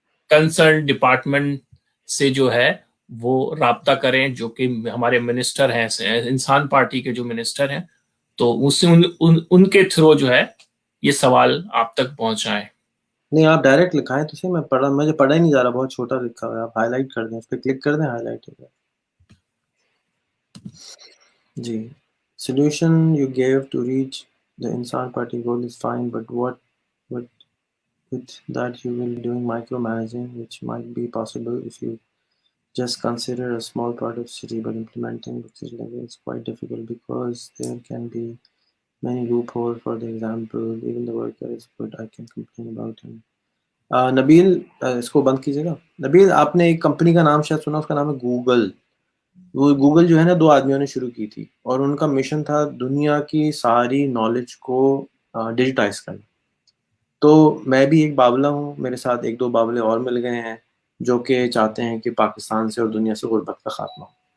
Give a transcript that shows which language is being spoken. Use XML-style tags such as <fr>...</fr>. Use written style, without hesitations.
<hi>Concern department से जो है वो राब्ता करें, जो कि हमारे मिनिस्टर हैं, इंसान पार्टी के जो मिनिस्टर हैं, तो उससे उनके थ्रू जो है ये सवाल आप तक पहुंचाएं। नहीं, आप डायरेक्ट लिखाएं तो सही, मुझे पढ़ा ही नहीं जा रहा, बहुत छोटा लिखा हुआ है, आप हाईलाइट कर दें, उस पर क्लिक कर दें, हाईलाइट हो जाए।</hi> <en>जी, solution you gave to reach the इंसान party goal is fine, but what with that you will be doing micromanaging, which might be possible if you just consider a small part of city, but implementing the city level is quite difficult because there can be many loopholes. For the example, even the worker is good, I can complain about him.</en> <hi>Nabeel, इसको बंद कीजिएगा। नबील, आपने एक company का नाम शायद सुना, उसका नाम है गूगल। वो गूगल जो है ना, 2 आदमियों ने शुरू की थी और उनका मिशन था दुनिया की सारी नॉलेज को डिजिटाइज़ करना। तो मैं भी एक बावला हूँ, मेरे साथ 1-2 बावले और मिल गए हैं, जो कि चाहते हैं कि पाकिस्तान से और दुनिया से गुर्बत का खात्मा हो।</hi>